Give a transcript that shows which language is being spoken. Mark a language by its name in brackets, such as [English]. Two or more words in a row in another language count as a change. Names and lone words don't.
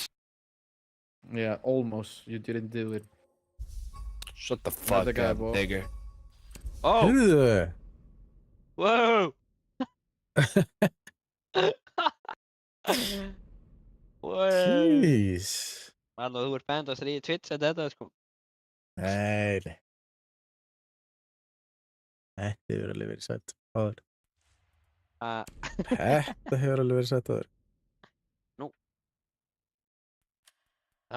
[English] Yeah, almost. You didn't do it. Shut the Not fuck the guy, up, bro. nigger. Oh! Ugh. Whoa! Whoa! Jeez. [Icelandic] Alveg, þú ert bænd að stríða Twitch að þetta, sko. Nei, nei. Þetta hefur alveg verið sett áður. Þetta hefur alveg verið sett áður. Nú. Já.